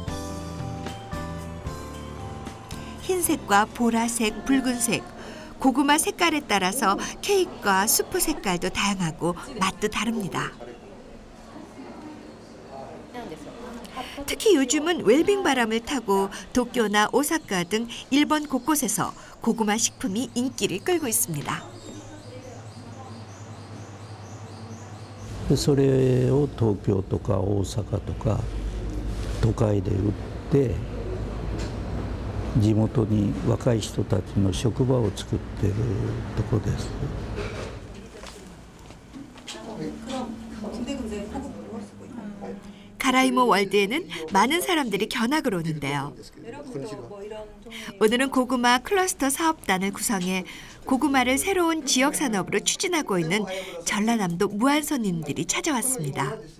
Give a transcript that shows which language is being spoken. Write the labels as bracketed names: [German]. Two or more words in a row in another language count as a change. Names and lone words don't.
[Korean] 흰색과 보라색, 붉은색, 고구마 색깔에 따라서 케이크와 수프 색깔도 다양하고 맛도 다릅니다. 특히 요즘은 웰빙 바람을 타고 도쿄나 오사카 등 일본 곳곳에서 고구마 식품이 인기를 끌고 있습니다. [Japanese] それを東京とか大阪とか都会で売って地元に若い人たちの職場を作ってるとこです。 [Korean] 가라이모 월드에는 많은 사람들이 견학을 오는데요. 오늘은 고구마 클러스터 사업단을 구성해 고구마를 새로운 지역 산업으로 추진하고 있는 전라남도 무안 손님들이 찾아왔습니다.